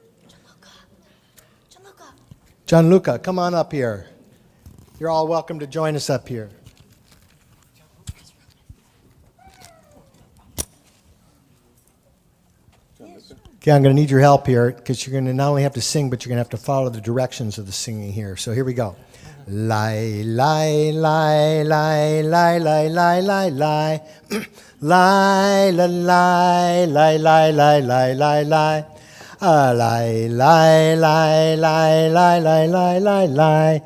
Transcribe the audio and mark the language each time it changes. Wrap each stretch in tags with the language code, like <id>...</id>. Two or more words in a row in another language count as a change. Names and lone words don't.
<en>Gianluca, come on up here. You're all welcome to join us up here. Okay, I'm going to need your help here because you're going to not only have to sing, but you're going to have to follow the directions of the singing here. So here we go. Lie, lie, lie, lie, lie, lie, lie, lie, lie. Lie, la, lie, lie, lie, lie, lie, lie, lie. Lie, lie, lie, lie, lie, lie, lie, lie, lie.</en>